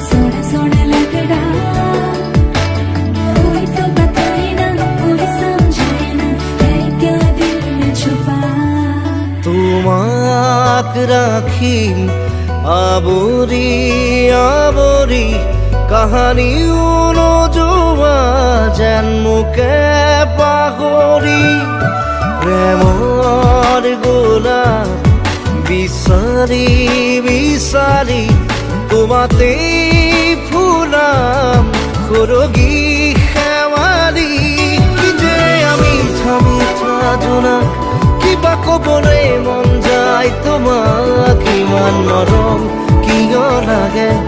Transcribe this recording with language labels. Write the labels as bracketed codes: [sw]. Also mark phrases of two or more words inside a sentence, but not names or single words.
[hi] कोई तो बताए ना कोई समझाए ना है क्या दिल में छुपा [as] তোমাক ৰাখিম আৱৰি আৱৰি কাহানিও নোযোৱা যেন মোকে পাহৰি প্ৰেমৰ গোলাপ বিচাৰি বিচাৰি তোমাতেই ফুলাম সৰগী শেৱালি কি যে আমি থামি থা জোনাক কিবা ক'বলৈ মন যায় তোমাক ইমান নৰম কিয় লাগে